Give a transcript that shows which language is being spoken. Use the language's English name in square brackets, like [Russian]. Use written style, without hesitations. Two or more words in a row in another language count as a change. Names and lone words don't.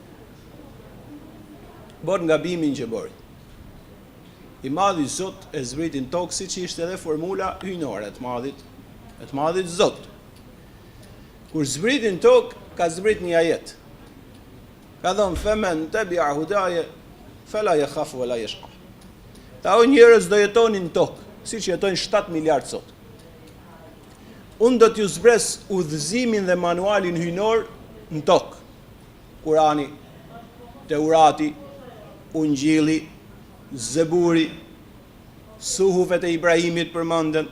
[Albanian] Bën gabimin që bëri. I madhi Zot e zbritin tokë siç ishte edhe formula hyjnore e të madhit Zot. Kur zbritin tokë, ka zbrit një ajet. Ka thënë [Arabic] فمن تبع هداي فلا يخاف ولا يشقى. [Albanian] Ta o njerëz do jetonin në tokë, siç jetojnë 7 miliard sot. Unë do t'ju zbres udhëzimin dhe manualin hyjnor në tokë. Kurani, Teurati, Ungjilli, Zeburi, Suhufet e Ibrahimit përmenden.